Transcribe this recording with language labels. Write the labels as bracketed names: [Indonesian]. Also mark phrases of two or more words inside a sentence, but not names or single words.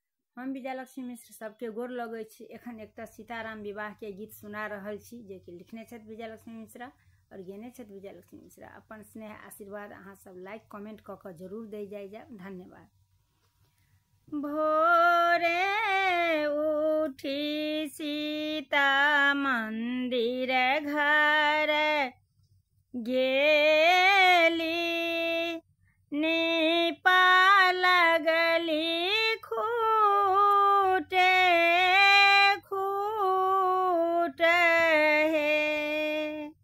[Maithili] हम विजयलक्ष्मी मिश्र सबके गोर लगै छी। एखन एकटा सीताराम विवाह के गीत सुना रहल छी, जे कि लिखने छथि विजयलक्ष्मी मिश्रा और गेने छथि विजयलक्ष्मी मिश्रा। अपन स्नेह आशीर्वाद अहाँ सब लाइक कमेंट क के जरूर दे जाए। धन्यवाद। भोरे उठी सीता मंदिर घर गेली, नीपा लगली खूटे खूट हे।